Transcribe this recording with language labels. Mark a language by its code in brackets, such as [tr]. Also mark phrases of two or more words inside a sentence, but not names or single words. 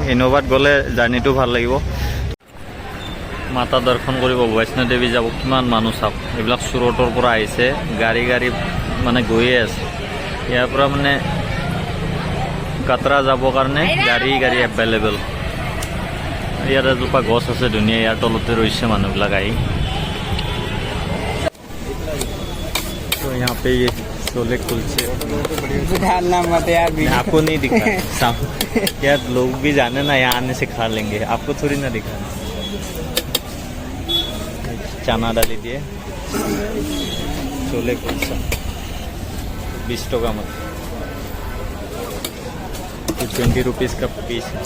[as] ইন'ভাত গ'লে জাৰ্ণিটো ভাল লাগিব। মাতা দৰ্শন কৰিব, বৈষ্ণো দেৱী যাব। কিমান মানুহ চাওক, এইবিলাক চুৰটৰ পৰা আহিছে, গাড়ী মানে গৈয়ে আছে। ইয়াৰ পৰা মানে কাটৰা যাবৰ কাৰণে গাড়ী এভেইলেবল। ইয়াত এজোপা গছ আছে ধুনীয়া, ইয়াৰ তলতে ৰৈছে মানুহবিলাক আহি। [hi] तो यहाँ पे ये छोले कुलचे आपको नहीं दिखा यार, लोग भी जाने ना, यहाँ आने से खा लेंगे, आपको थोड़ी ना दिखा। चना डाली दिए, छोले कुलचा 20 टका मत, 20 रुपीज़ का पीस।